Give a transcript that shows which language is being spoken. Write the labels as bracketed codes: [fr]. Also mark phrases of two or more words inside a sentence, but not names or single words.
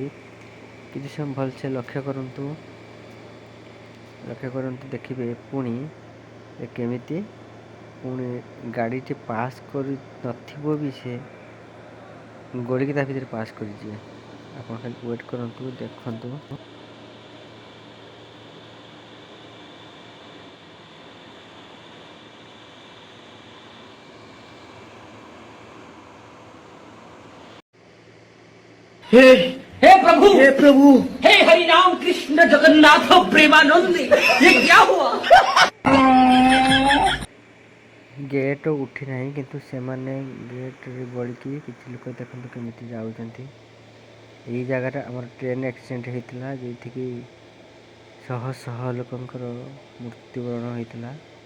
[or] କିଛି ସମୟ ଭଲସେ ଲକ୍ଷ୍ୟ କରନ୍ତୁ, ଦେଖିବେ ପୁଣି କେମିତି ଗାଡ଼ିଟି ପାସ୍ କରି ନଥିବ ବି, ସେ ଗଳିକି ତା ଭିତରେ ପାସ୍ କରିଯିବେ। ଆପଣ ଖାଲି ୱେଟ୍ କରନ୍ତୁ, ଦେଖନ୍ତୁ। [hi] हे हे प्रभु, हे प्रभु, हे हरि राम कृष्ण जगन्नाथ प्रेमानंद, ये क्या हुआ? [or] ଗେଟ୍ ଉଠି ନାହିଁ, କିନ୍ତୁ ସେମାନେ ଗେଟ୍ରେ ଗଳିକି କିଛି ଲୋକ ଦେଖନ୍ତୁ କେମିତି ଯାଉଛନ୍ତି। ଏଇ ଜାଗାରେ ଆମର [en] train accident [or] ହେଇଥିଲା, ଯେଉଁଠିକି ଶହ ଲୋକଙ୍କର ମୃତ୍ୟୁବରଣ ହେଇଥିଲା।